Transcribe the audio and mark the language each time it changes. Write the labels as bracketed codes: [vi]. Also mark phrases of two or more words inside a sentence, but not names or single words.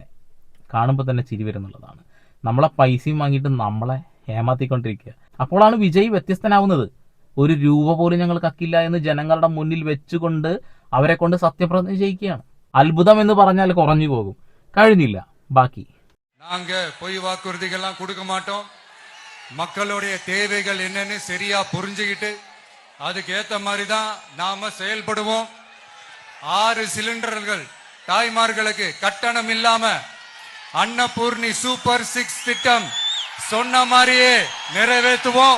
[ml] കാണുമ്പോൾ തന്നെ ചിരി വരുന്നുള്ളതാണ്. നമ്മളെ പൈസയും വാങ്ങിയിട്ട് നമ്മളെ ഏമാത്തിക്കൊണ്ടിരിക്കുക. അപ്പോഴാണ് വിജയ് വ്യത്യസ്തനാവുന്നത്. ഒരു രൂപ പോലും ഞങ്ങൾ കക്കില്ല എന്ന് ജനങ്ങളുടെ മുന്നിൽ വെച്ചുകൊണ്ട് അവരെ കൊണ്ട് സത്യപ്രതിജ്ഞ ചെയ്യിക്കുകയാണ്. അത്ഭുതം എന്ന് പറഞ്ഞാൽ കുറഞ്ഞു പോകും. കഴിഞ്ഞില്ല, ബാക്കി. [ta] நாங்க பொய் வாக்குறுதிகள்லாம் கொடுக்க மாட்டோம். மக்களுடைய தேவைகள் என்னன்னு சரியா புரிஞ்சுக்கிட்டு அதுக்கு ஏத்த மாதிரி தான் நாம செயல்படுவோம். 6 சிலிண்டர்கள் தாய்மார்களுக்கு கட்டணம் இல்லாம அன்னபூர்ணி சூப்பர் 6 திட்டம் சொன்ன மாதிரியே நிறைவேற்றுவோம்.